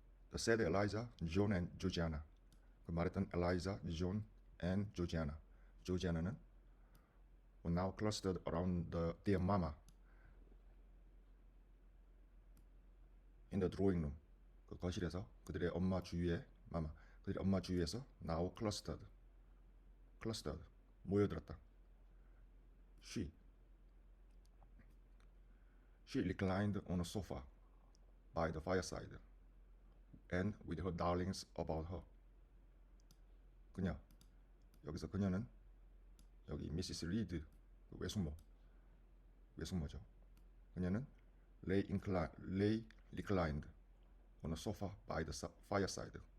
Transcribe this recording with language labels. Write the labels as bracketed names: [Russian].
[English] The said Eliza, John and Georgiana. [Korean] 그 말했던 [English] Eliza, John and Georgiana. 조지아나는 were now clustered around their mama in the drawing room. [Korean] 그 거실에서 그들의 엄마 주위에 그들의 엄마 주위에서 [English] now clustered [Korean] 모여들었다. [English] She reclined on a sofa by the fireside and with her darlings about her. [Korean] 여기서 그녀는 여기 미시스 리드 외숙모죠. [English] 그녀는 lay reclined on a sofa by the fireside.